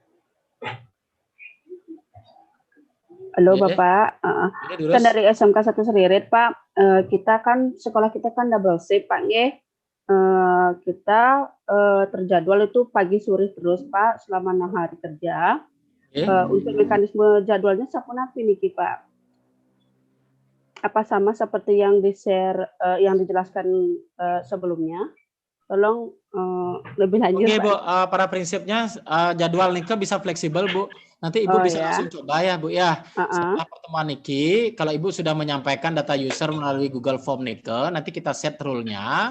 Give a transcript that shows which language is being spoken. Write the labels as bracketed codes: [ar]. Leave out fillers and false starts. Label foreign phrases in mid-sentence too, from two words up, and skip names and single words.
[id] Halo, Bapak. Dan dari SMK 1 Seririt, Pak. Kita kan, sekolah kita kan double shift, Pak. Kita terjadwal itu pagi sore terus, Pak, selama 6 hari kerja. Untuk mekanisme jadwalnya [ban] sapunapi niki, [id] Pak? Apa sama seperti yang di-share, yang dijelaskan sebelumnya? Tolong lebih lanjut. Oke, Bu. Pada prinsipnya jadwal Nika bisa fleksibel, Bu. Nanti Ibu bisa langsung coba ya, Bu ya. Setelah pertemuan Niki, kalau Ibu sudah menyampaikan data user melalui Google Form Nika, nanti kita [en] set rule- [id] nya.